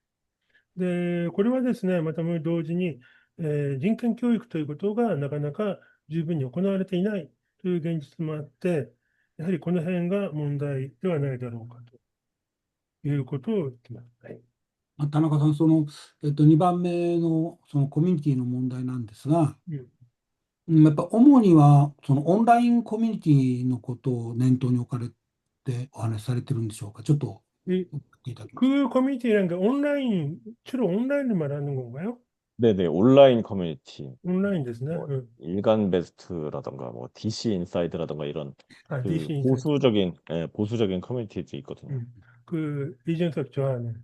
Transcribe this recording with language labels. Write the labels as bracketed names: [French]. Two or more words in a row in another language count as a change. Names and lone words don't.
[Japanese] で、これはですね、また同時に、人権教育ということがなかなか十分に行われていないという現実もあって、やはりこの辺が問題ではないだろうかということを言ってます。はい。田中さん、2番目のそのコミュニティの問題なんですが、うん。やっぱ主にはそのオンラインコミュニティのことを念頭に置かれてお話しされてるんでしょうか。ちょっと [Korean] 이 [Japanese] 送っていただきます。 [Korean] 그 커뮤니티라는 게 온라인, 주로 온라인을 말하는 건가요? 네네, 온라인 커뮤니티, [Japanese] 온라인 ですね。 [Korean] 뭐 응. 일간 베스트라던가 뭐 DC 인사이드라던가 이런 아, 그 DC 인사이트. 보수적인 커뮤니티도 있거든요. 이준석 좋아하는.